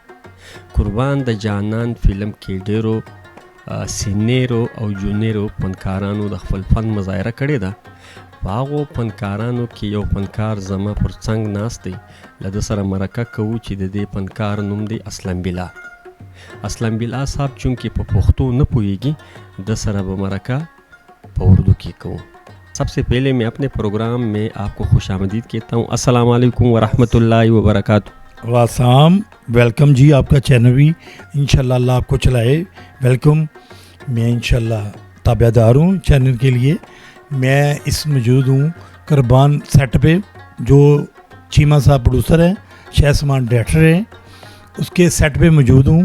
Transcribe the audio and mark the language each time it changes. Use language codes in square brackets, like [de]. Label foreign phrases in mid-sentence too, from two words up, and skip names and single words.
[ps] قربان د جانان فلم کې ډیرو سینیرو او جونیرو فنکارانو د خپل فن مظاهره کړې ده. په هغو فنکارانو کې یو فنکار زما پر څنګ ناست دی. له ده سره مرکه کوو چې د دې فنکار نوم دی اسلم بلا. اسلم بلا صاحب چونکې په پښتو نه پوهیږي، د سره به مرکه په اردو کې کوو. [ur] سب سے پہلے میں اپنے پروگرام میں آپ کو خوش آمدید کہتا ہوں. [ar] السلام علیکم ورحمۃ اللہ وبرکاتہ. [ur] والسلام، ویلکم جی. آپ کا چینل بھی انشاءاللہ اللہ آپ کو چلائے. ویلکم. میں انشاءاللہ تابع دار ہوں چینل کے لیے. میں اس موجود ہوں قربان سیٹ پہ، جو چیمہ صاحب پروڈیوسر ہیں، شاہ سمان ڈائریکٹر ہیں، اس کے سیٹ پہ موجود ہوں.